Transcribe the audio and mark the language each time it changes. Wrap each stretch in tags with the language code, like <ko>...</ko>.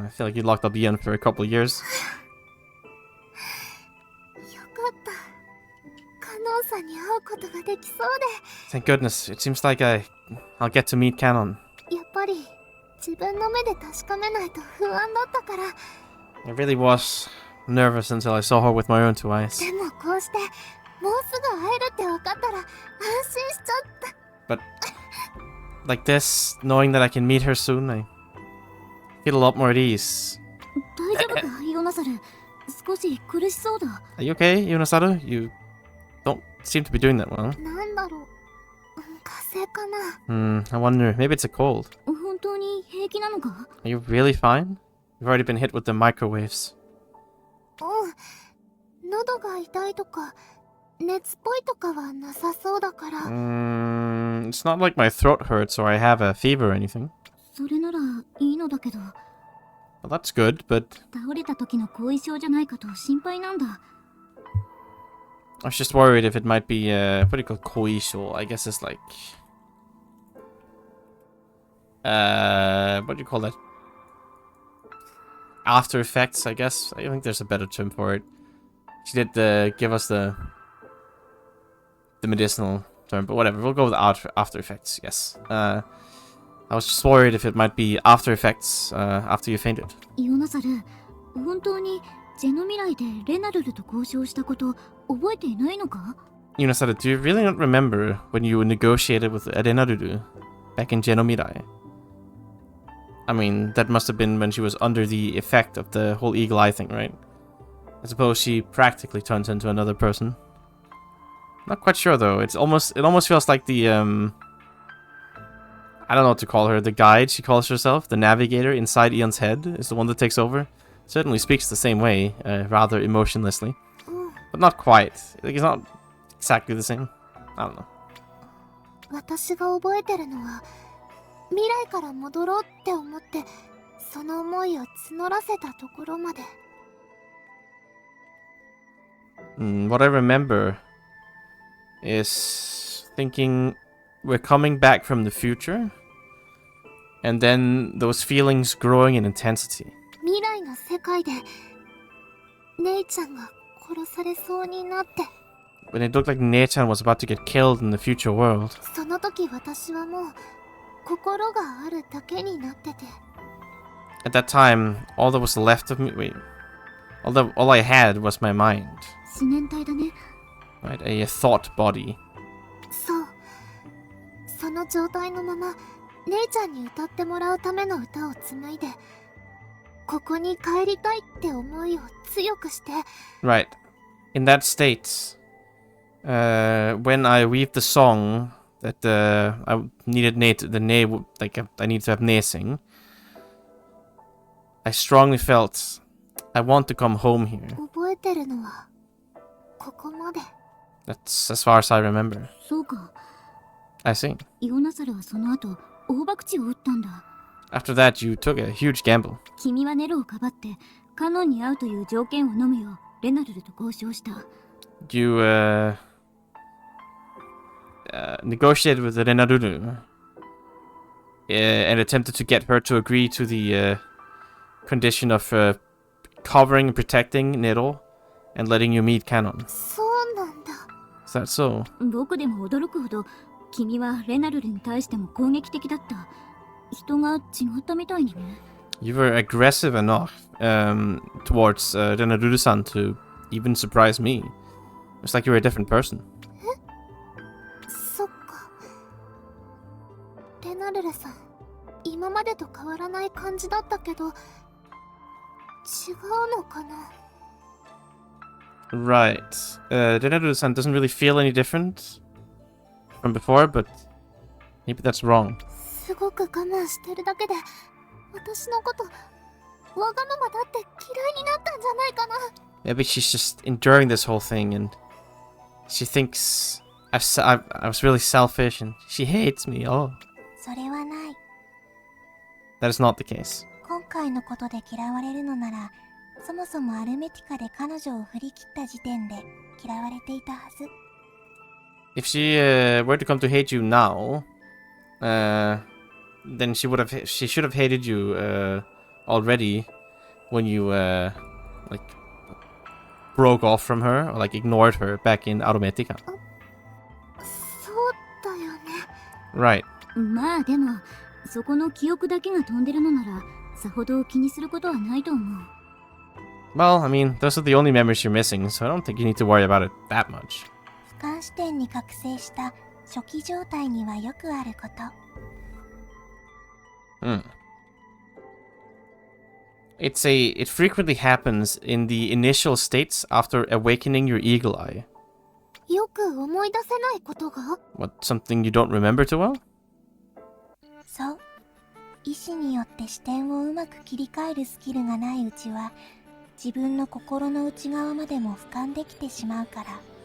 <en>I feel like you locked up Ian for a couple of years.</en> <ja>よかった。カノンさんに会うことができそうで。</ja> <en>Thank goodness. It seems like I'll get to meet Canon.</en> <ja>やっぱり自分の目で確かめないと不安だったから。</ja> <en>I really was nervous until I saw her with my own two eyes.</en> <ja>でもこうしてもうすぐ会えるって分かったら安心しちゃった。</ja> <en>But like this, knowing that I can meet her soon, I feel a lot more at ease.</en> <ja>大丈夫か、ヨナサル。少し苦しそうだ。</ja> <en>Are you okay, Yunosaru? You don't seem to be doing that well.</en> <ja>なんだろう。風邪かな。</ja> <en>I wonder, maybe it's a cold.</en> <ja>本当に平気なのか？</ja> <en>Are you really fine? You've already been hit with the microwaves.</en> <ja>喉が痛いとか熱っぽいとかはなさそうだから。</ja> <en>It's not like my throat hurts or I have a fever or anything.</en> <ja>それならいいのだけど。</ja> <en>Well, that's good, but</en> <ja>倒れた時の後遺症じゃないかと心配なんだ。</ja> <en>I was just worried if it might be what do you call koisho? I guess it's like what do you call that? After effects, I guess. I think there's a better term for it. She did give us the medicinal term, but whatever. We'll go with after effects. Yes. I was just worried if it might be after effects after you fainted.</en> <ja>ヨナサル、本当にジェノミライでレナルルと交渉したこと覚えていないのか？</ja> <en>Yunosaru, do you really not remember when you negotiated with Arenaruru back in Genomirai? I mean, that must have been when she was under the effect of the whole eagle eye thing, right? I suppose she practically turns into another person. Not quite sure though. It almost feels like the I don't know what to call her. The guide, she calls herself, the navigator inside Ian's head, is the one that takes over. Certainly speaks the same way, rather emotionlessly, but not quite. Like, it's not exactly the same. I don't know.</en> <ja>私が覚えてるのは未来から戻ろうって思ってその思いを募らせたところまで。</ja> <en>What I remember is thinking we're coming back from the future, and then those feelings growing in intensity.</en> <ja>未来の世界で姉ちゃんが殺されそうになって。</ja> <en>When it looked like Nei-chan was about to get killed in the future world.</en> <ja>その時私はもう心があるだけになってて。</ja> <en>At that time, all that was left of me, all I had was my mind.</en> <ja>思念体だね。</ja> <en>Right, a thought body.</en> <ja>そう。その状態のまま姉ちゃんに歌ってもらうための歌を紡いで、ここに帰りたいって思いを強くして。</ja> <en>Right. In that state, when I weave the song that I needed I need to have nesing. I strongly felt I want to come home here.</en> <ja>覚えてるのはここまで。</ja> <en>That's as far as I remember.</en> <ja>そうか。</ja> <en>I see.</en> <ja>イオナサルはその後大博打を打ったんだ。</ja> <en>After that, you took a huge gamble.</en> <ja>君はネロをかばってカノンに会うという条件を飲むようレナルルと交渉した。</ja> <en>You negotiated with Renaruru and attempted to get her to agree to the condition of covering and protecting Nero and letting you meet Canon.</en> <ja>そうなんだ。</ja> <en>Is that so?</en> <ja>僕でも驚くほど君はレナルルに対しても攻撃的だった。人が違ったみたいにね。</ja> <en>You were aggressive enough towards Renaruru-san to even surprise me. It's like you were a different person.</en> <ja>そっか。レナルルさん、今までと変わらない感じだったけど、違うのかな。</ja> <en>Right. Renaruru-san doesn't really feel any different from before, but maybe that's wrong.</en> <ja>すごく我慢してるだけで、私のことわがままだって嫌いになったんじゃないかな。</ja> <en>Maybe she's just enduring this whole thing and she thinks I was really selfish and she hates me. Oh,</en> <ja>それはない。</ja> <en>that is not the case.</en> <ja>今回のことで嫌われるのなら、そもそもアルメティカで彼女を振り切った時点で嫌われていたはず。</ja> <en>If she were to come to hate you now, then she should have hated you already when you broke off from her or ignored her back in Arometica.</en> <ja>そうだよね。</ja> <en>Right.</en> <ja>まあでもそこの記憶だけが飛んでるのならさほど気にすることはないと思う。</ja> <en>Well, I mean, those are the only memories you're missing, so I don't think you need to worry about it that much.</en> <ja>俯瞰視点に覚醒した初期状態にはよくあること。</ja> <en>It frequently happens in the initial states after awakening your eagle eye.</en> <ja>よく思い出せないことが？</ja> <en>What, something you don't remember too well?</en> <ja>そう。意志によって視点をうまく切り替えるスキルがないうちは、自分の心の内側までも俯瞰できてしまうから。</ja>